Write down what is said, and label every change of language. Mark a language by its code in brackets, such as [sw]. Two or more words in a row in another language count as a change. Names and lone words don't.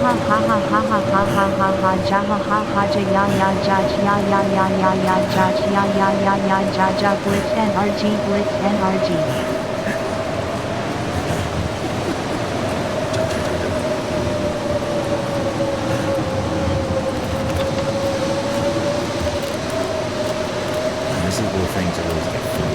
[en] ha ha ha ha ha ha ha ha ja ha ha ha ja ya ja ja ja ja ja ja ja ja ja ja ja glitch NRG glitch NRG. This is where things are always get fun.